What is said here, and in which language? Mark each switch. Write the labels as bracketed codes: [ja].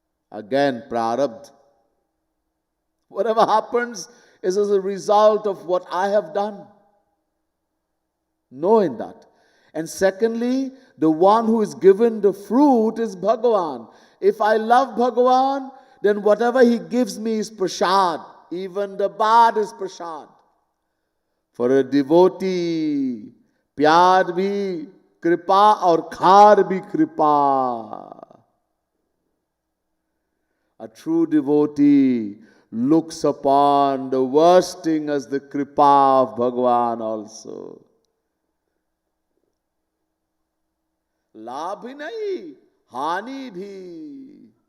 [en] Again, prarabdha. Whatever happens is as a result of what I have done. Knowing that. And secondly, the one who is given the fruit is Bhagavan. If I love Bhagavan, then whatever he gives me is prasad. Even the bad is prasad. For a devotee, [hi] प्यार भी कृपा और खार भी कृपा. [en] A true devotee looks upon the worst thing as the kripa of Bhagavan also. [hi] लाभ ही नहीं, हानि भी.